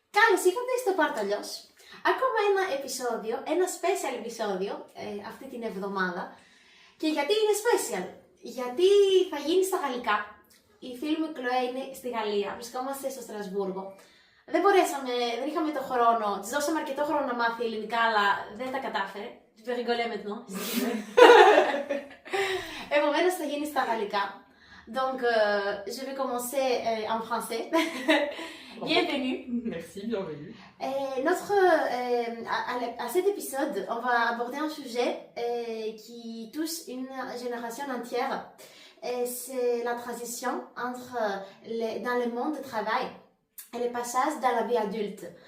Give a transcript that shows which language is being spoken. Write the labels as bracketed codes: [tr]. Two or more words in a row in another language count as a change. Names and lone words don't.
[el] ησύχατε στο Παρταλιός. Ακόμα ένα επεισόδιο, ένα special επεισόδιο αυτή την εβδομάδα. Και γιατί είναι special? Γιατί θα γίνει στα γαλλικά. Η φίλη μου η Chloé είναι στη Γαλλία, βρισκόμαστε στο Στρασβούργο. Δεν είχαμε το χρόνο, της δώσαμε αρκετό χρόνο να μάθει ελληνικά, αλλά δεν τα κατάφερε. [fr] Tu peux rigoler maintenant. [el] Επομένως θα γίνει στα γαλλικά. [fr] Donc, je vais commencer en français. Bienvenue. Merci, bienvenue. À cet épisode, on va aborder un sujet qui touche une génération entière. C'est la transition dans le monde du travail et le passage dans la vie adulte.